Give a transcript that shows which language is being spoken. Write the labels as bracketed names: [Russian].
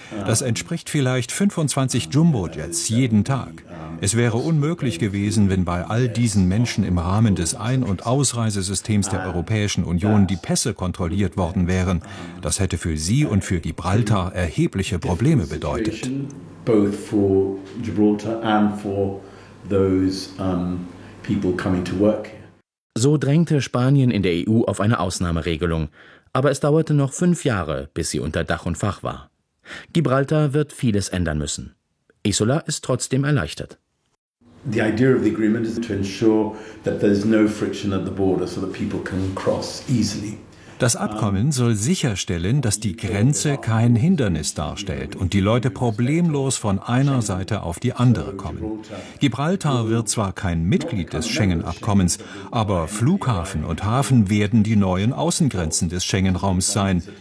[German] Das entspricht vielleicht 25 Jumbo-Jets jeden Tag. Es wäre unmöglich gewesen, wenn bei all diesen Menschen im Rahmen des Ein- und Ausreisesystems der Europäischen Union die Pässe kontrolliert worden wären. Das hätte für Sie und für Gibraltar erhebliche Probleme bedeutet. [English] Both for Gibraltar and for those people coming to work. [German] So drängte Spanien in der EU auf eine Ausnahmeregelung. Aber es dauerte noch 5 Jahre, bis sie unter Dach und Fach war. Gibraltar wird vieles ändern müssen. Isola ist trotzdem erleichtert. [English] The idea of the agreement is to ensure that there's no friction at the border so that people can cross easily. [German] Das Abkommen soll sicherstellen, dass die Grenze kein Hindernis darstellt und die Leute problemlos von einer Seite auf die andere kommen. Gibraltar wird zwar kein Mitglied des Schengen-Abkommens, aber Flughafen und Hafen werden die neuen Außengrenzen des Schengen-Raums sein.